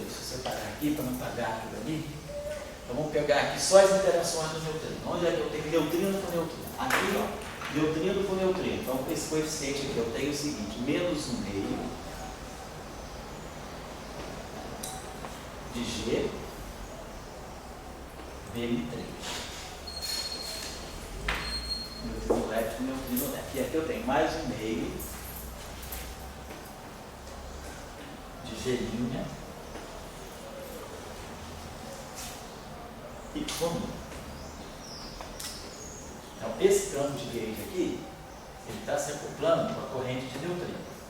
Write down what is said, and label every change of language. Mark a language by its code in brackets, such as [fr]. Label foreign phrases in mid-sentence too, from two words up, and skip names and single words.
[pt] Se eu separar aqui para não pagar tudo ali, então vamos pegar aqui só as interações do neutrino. Onde é que eu tenho neutrino com neutrino? Aqui, ó, neutrino com neutrino. Então com esse coeficiente aqui eu tenho o seguinte, menos 1/2 de G Bm3. Neutrino lepton, neutrino lepton. E aqui eu tenho mais 1/2 de G' y. Então, esse campo de gauge aqui, ele está se acoplando com a corrente de neutrino.